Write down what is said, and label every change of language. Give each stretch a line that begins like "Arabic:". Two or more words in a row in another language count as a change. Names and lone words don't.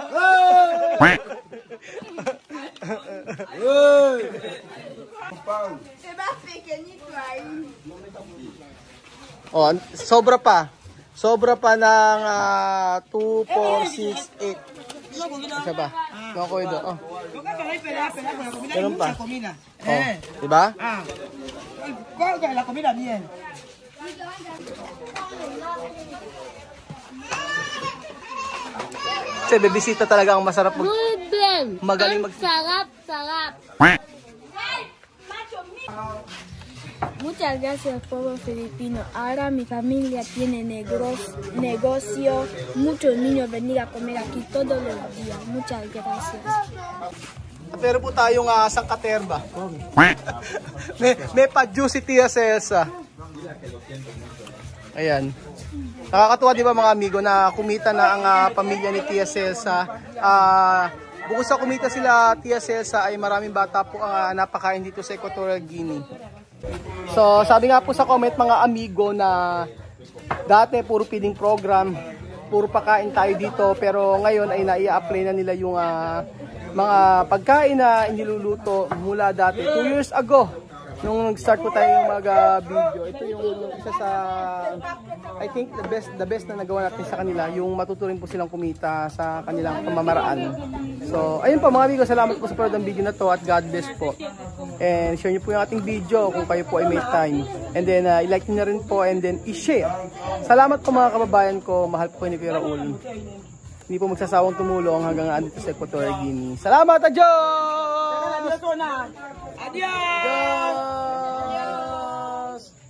Filipino: Oh, sobra pa. Sobra pa ng 2, 4, 6, 8. Isa ba? Mga ko ito. Oh. Ganun pa. Oh, diba?
Spanish: La comida bien.
Filipino: Kasi bebisita talaga ang masarap mag... Good. Magaling mag... Sarap.
Spanish: Muchas gracias, pueblo filipino. Ahora mi familia tiene negocio. Muchos niños venir a comer aquí todos los días. Muchas gracias.
Filipino: Pero po tayong sangkaterba. may pa-juicy Tia Celsa. Ayan. Nakakatuwa di ba mga amigo na kumita na ang pamilya ni Tia Celsa. Bukod sa kumita sila Tia Celsa ay maraming bata po ang napakain dito sa Equatorial Guinea. So sabi nga po sa comment mga amigo na dati puro
English: feeding program,
Filipino: puro pakain tayo dito, pero ngayon ay nai-apply na nila yung mga pagkain na iniluluto mula dati
English: 2 years ago
Filipino: nung nag-start po tayo mag-video. Ito yung isa sa
English: I think the best
Filipino: na nagawa natin sa kanila, yung matuturin po silang kumita sa kanilang pamamaraan. So ayun po mga amigo, salamat po sa panood ng video na to at
English: God bless
Filipino: po.
English: And share
Filipino: niyo po yung ating video kung kayo po ay may time.
English: And then
Filipino: i-like niyo na rin po
English: and then
Filipino: i-share. Salamat po mga kababayan ko, mahal po ni Kuya Raul. Hindi po magsasawang tumulong hanggang andito sa Equatorial Guinea. Salamat, adios! Adios!